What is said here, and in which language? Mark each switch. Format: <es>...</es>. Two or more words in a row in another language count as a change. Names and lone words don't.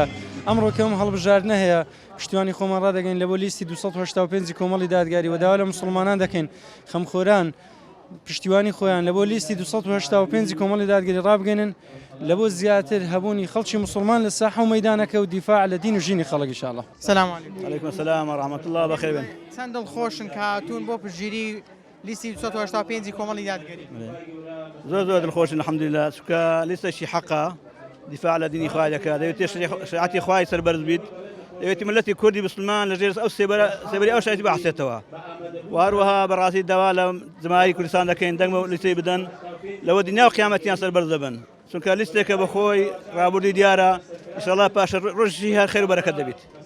<ckb>ئەمڕۆ کەم هەڵبژاردنە هەیە پشتیوانی خۆمان ڕدەگەین لە بۆ لیستی 285 کۆمەڵی دادگاری و داوا لە مسلمانان دەکەین خەمخۆران پشتیوانی خۆیان لە بۆ لیستی 285 کۆمەڵی دادگەری ڕابگەنن لە بۆ زیاتر هەبوونی خەڵکی مسلمان لە ساحە و مەیدانەکە و دیفاع لە دین و ژینی خەڵک ئینشاءڵڵا.</ckb> <ar>سەلام عەلیکم. عەلیکم السلام ورحمة الله</ar> <ckb>بەخێر بن. چەند دڵخۆشن کە هاتوون بۆ پشتگیری لیستی 285 کۆمەڵی دادگەری؟ زۆر دڵخۆشن الحەمدولillah چونکە لیستەشی حەقە دیفاع لە دینی خوای دەکات دەوێت شریعەتی خوای سەربەرز بیت دەوێتی ملەتی کوردی مسلمان لەژێر ئەو سێبەری ئەو شایەتی بەحسێتەوە و هەروەها بەڕاستی داوا لە جەماعەتی کوردستان دەکەین دەنگ بە لیستەی بدەن لەوە دنیا و قیامەتیان سەربەرز دەبن چونکە لیستێکە بەخۆی ڕابردووی دیارە ئینشاءڵڵا پاشە ڕۆژی هەر خێر و بەرەکەت دەبێت.</ckb>